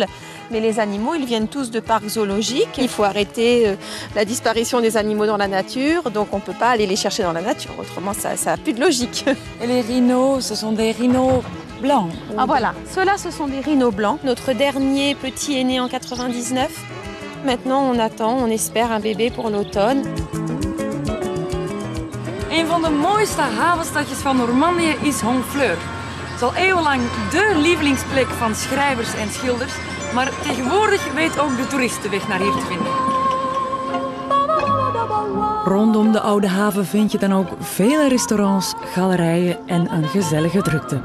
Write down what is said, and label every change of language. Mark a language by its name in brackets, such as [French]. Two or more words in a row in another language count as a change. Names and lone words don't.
[French] Mais les animaux, ils viennent tous de parcs zoologiques. Il faut arrêter la disparition des animaux dans la nature, donc on ne peut pas aller les chercher dans la nature, autrement ça n'a plus de logique. Et les rhinos, ce sont des rhinos blancs? Ah voilà, ceux-là, ce sont des rhinos blancs. Notre dernier petit est né en 99. Maintenant, on attend, on espère un bébé pour l'automne. [Dutch] Een van de mooiste havenstadjes van Normandië is Honfleur. Het is al eeuwenlang de lievelingsplek van schrijvers en schilders, maar tegenwoordig weet ook de toerist de weg naar hier te vinden. Rondom de oude haven vind je dan ook vele restaurants, galerijen en een gezellige drukte.